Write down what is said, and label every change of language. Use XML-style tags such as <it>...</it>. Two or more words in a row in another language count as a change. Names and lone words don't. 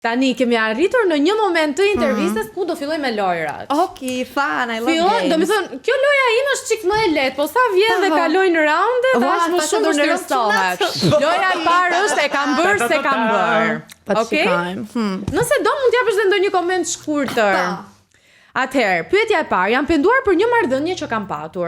<sq>Tani kemi arritur në një moment të intervistës ku do filloj me lojrat.</sq> <en>Okay, fun, I love games.</en> <sq>Do të thonë, kjo loja ime është çik më e lehtë, po sa vjen dhe kalojnë raunde, tash më shumë vështirësohet. Loja e parë është e kam bërë se kam bërë. Okej? Nëse do mund t'japësh edhe ndonjë koment shkurtër. Atëherë, pyetja e parë, jam penduar për një marrëdhënie që kam patur.</sq>